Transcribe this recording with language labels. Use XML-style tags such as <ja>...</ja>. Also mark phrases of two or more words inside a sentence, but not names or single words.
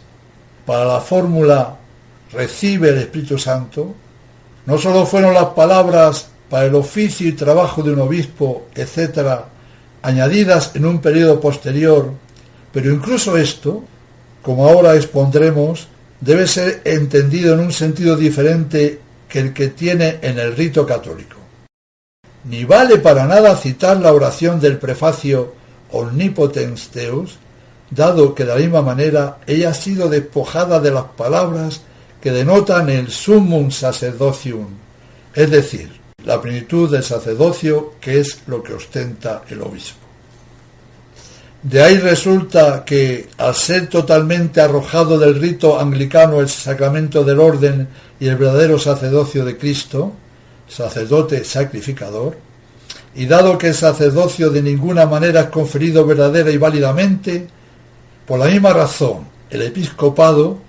<es>Para la fórmula recibe el Espíritu Santo, no solo fueron las palabras para el oficio y trabajo de un obispo, etc., añadidas en un periodo posterior, pero incluso esto, como ahora expondremos, debe ser entendido en un sentido diferente que el que tiene en el rito católico. Ni vale para nada citar la oración del prefacio</es> <la>Omnipotens Deus,</la> <es>dado que de la misma manera ella ha sido despojada de las palabras que denotan el</es> <la>summum sacerdocium,</la> <es>es decir, la plenitud del sacerdocio, que es lo que ostenta el obispo. De ahí resulta que, al ser totalmente arrojado del rito anglicano el sacramento del orden y el verdadero sacerdocio de Cristo, sacerdote sacrificador, y dado que el sacerdocio de ninguna manera es conferido verdadera y válidamente, por la misma razón, el episcopado</es>